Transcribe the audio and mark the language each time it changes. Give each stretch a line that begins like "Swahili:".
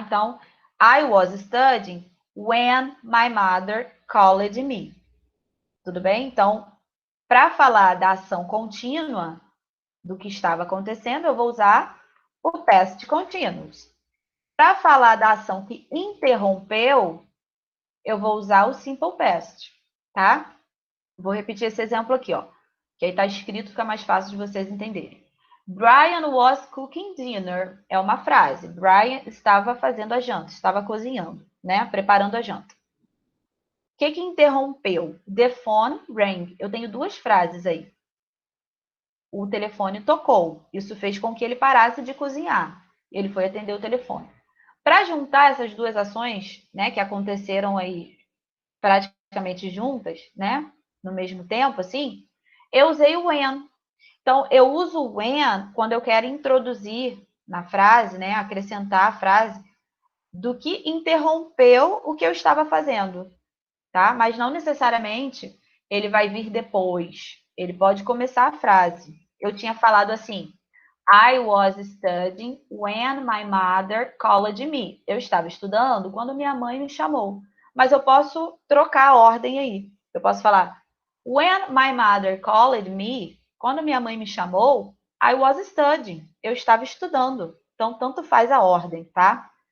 English: Então, I was studying when my mother called me.
Portuguese: Tudo bem? Então, para falar da ação contínua do que estava acontecendo, eu vou usar o past continuous. Para falar da ação que interrompeu, eu vou usar o simple past, tá? Vou repetir esse exemplo aqui, ó. Que aí está escrito, fica mais fácil de vocês entenderem.
English: Brian was cooking dinner.
Portuguese: É uma frase. Brian estava fazendo a janta, estava cozinhando, né? Preparando a janta. O que interrompeu?
English: The phone rang.
Portuguese: Eu tenho duas frases aí. O telefone tocou. Isso fez com que ele parasse de cozinhar. Ele foi atender o telefone. Para juntar essas duas ações, né, que aconteceram aí praticamente juntas, né, no mesmo tempo, assim, eu usei o when. Então, eu uso o when quando eu quero introduzir na frase, né, acrescentar a frase do que interrompeu o que eu estava fazendo, tá? Mas não necessariamente ele vai vir depois. Ele pode começar a frase. Eu tinha falado assim:
English: I was studying when my mother called me.
Portuguese: Eu estava estudando quando minha mãe me chamou. Mas eu posso trocar a ordem aí.
English: Eu posso falar: When my mother called me,
Portuguese: quando minha mãe me chamou,
English: I was studying.
Portuguese: Eu estava estudando. Então, tanto faz a ordem, tá?